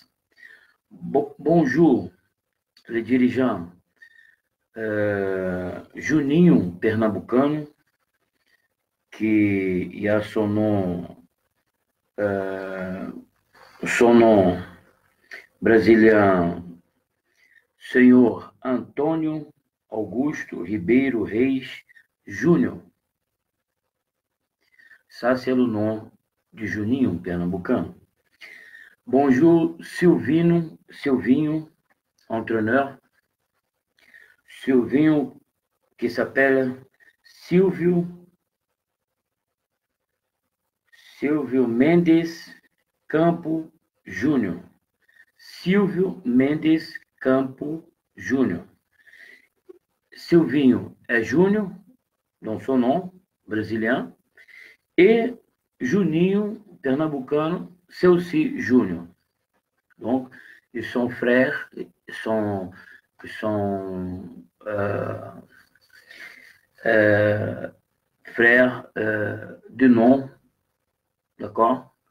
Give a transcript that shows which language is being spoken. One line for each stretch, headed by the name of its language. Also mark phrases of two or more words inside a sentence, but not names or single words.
French: Bonjour, les dirigeants Juninho Pernambucano, qui a son nom brésilien,
Portuguese: senhor Antônio Augusto Ribeiro Reis Júnior.
French: Ça, c'est le nom de Juninho Pernambucano. Bonjour, Silvinho, entraîneur. Silvinho, qui s'appelle Silvio Mendes Campo Júnior. Silvio Mendes Campo Júnior.
Portuguese: Silvinho é Júnior,
French: dans son nom, brésilien, et Juninho, pernambucano, c'est aussi Júnior. Donc, ils sont frères, sont frères de nom, d'accord?